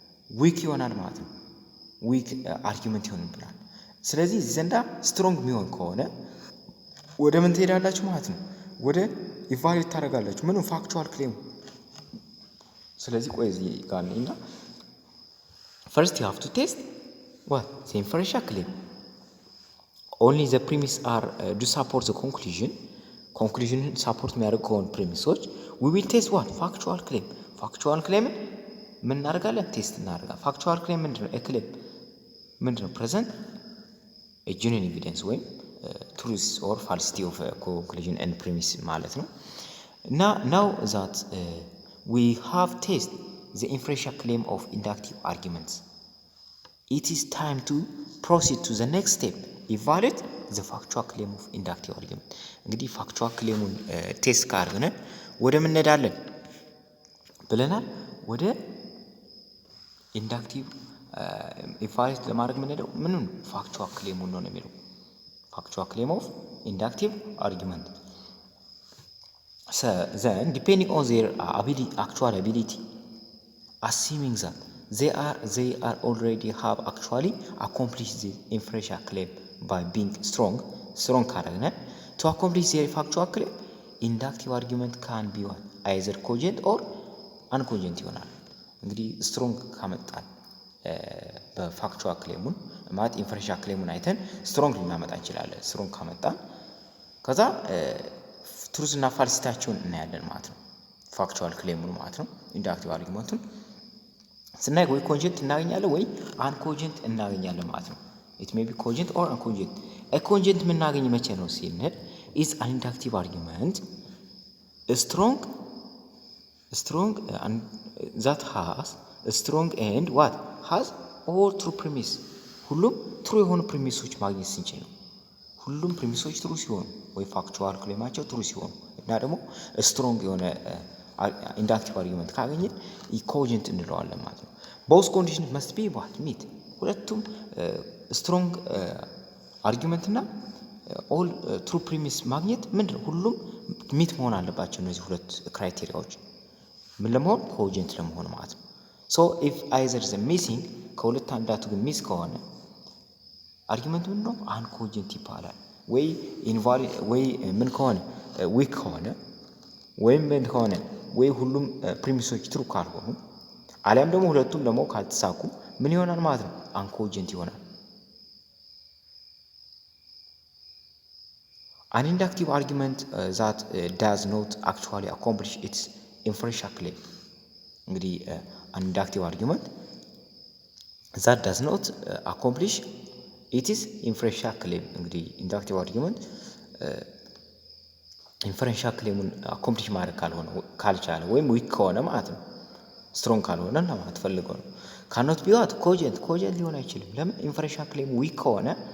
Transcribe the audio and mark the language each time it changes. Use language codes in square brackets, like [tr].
[am] ዊክ ይሆናል ማለት ነው። ዊክ አርጊመንት ይሆንብናል። ስለዚህ ዘንዳ ስትሮንግ የሚሆን ከሆነ ወደ ምን ትሄዳላችሁ ማለት ነው? ወደ ኢንቫሊድ ታደርጋላችሁ። ምንም ፋክቹዋል ክሌም። ስለዚህ ቆይ እዚህ ጋር ነኝና [en] first you have to test what the inferential claim. only the premise are do support the conclusion support የሚያደርግ ከሆነ ፕሪሚሶች we will test what factual claim [am] ምን እናደርጋለን? ቴስት እናደርጋለን። factual claim ምንድነው? ክሌም ምንድነው? [en] present a genuine evidence [am] ወይም [en] truth or falsity of a conclusion and premise ማለት ነው። now that we have test the inferential claim of inductive arguments, it is time to proceed to the next step, evaluate the factual claim of inductive argument. [am] እንግዲህ factual claimን ቴስት ካደረግን ወደ ምን እንሄዳለን ብለናል? ወደ ኢንዳክቲቭ ኢቫሉዌት ለማድረግ ምን ሄደው ምንም factual claimን ነው የሚለው factual claim of inductive argument. [en] So then depending on their actual ability, assuming that they are already have actually accomplished the inferential claim by being strong ካደረግን to accomplish their factual claim, inductive argument can be what either cogent or uncogent ይሆናል። [am] እንግዲህ ስትሮንግ ካመጣን በፋክቹዋል ክሌሙን ማለት ኢንፈረንሻል ክሌሙን አይተን ስትሮንግ ልናመጣ እንችላለን። ስትሮንግ ካመጣን ከዛ ትሩዝ እና ፋልሲቲያቸውን እናያለን ማለት ነው። ፋክቹዋል ክሌሙን ማለት ነው። ኢንዳክቲቭ አርጊመንቱን ስናይ ወይ ኮንጀንት እናገኛለን ወይ አንኮንጀንት እናገኛለን ማለት ነው። [en] it may be cogent or uncogent. a cogent [am] የምናገኝ መቼ ነው ሲንል [en] is an inductive argument strong and that has a strong and what has all true premise. [am] ሁሉም ትሩ የሆኑ ፕሪሚሶች ማግኘት ስንችል ነው። ሁሉም ፕሪሚሶች ትሩ ሲሆኑ ወይ ፋክቹዋል ክሌማቸው ትሩ ሲሆኑ እና ደግሞ ስትሮንግ የሆነ ኢንዳክቲቭ አርጊመንት ካገኘን ኮጀንት እንለዋለን ማለት ነው። [en] both conditions must be what meet [am] ሁለቱም ስትሮንግ አርጊመንት እና ኦል ትሩ ፕሪሚስ ማግኘት ምንድነው? ሁሉም ሚት መሆን አለባቸው እነዚህ ሁለት ክራይቴሪያዎች ምን ለመሆን ኮጀንት ለመሆን ማለት ነው። [en] so if either the missing [am] ከሁለት አንዳቱ ግን ሚስ ከሆነ አርጊመንት ምን ነው? አንኮጀንት ይባላል። ወይ ኢንቫሊድ ወይ ምን ከሆነ ዊክ ከሆነ ወይም ምን ከሆነ ወይ ሁሉም ፕሪሚሶች ትሩ ካልሆኑ አሊያም ደግሞ ሁለቱም ደግሞ ካልተሳኩ ምን ይሆናል ማለት ነው? አንኮጀንት ይሆናል። [en] an inductive argument that does not actually accomplish its inferential claim. [am] እንግዲህ [en] an inductive argument that does not accomplish its inferential claim [am] እንግዲህ ኢንዳክቲቭ አርጊመንት ኢንፈረንሻል ክሌሙን አኮምፕሊሽ ማድረግ ካልቻለ ወይም ዊክ ከሆነ ማለት ነው። ስትሮንግ ካልሆነ እና ማለት ፈልገው ነው። ካኖት ቢዋት ኮጀንት ሊሆን አይችልም። ለምን? ኢንፈረንሻል ክሌም ዊክ ከሆነ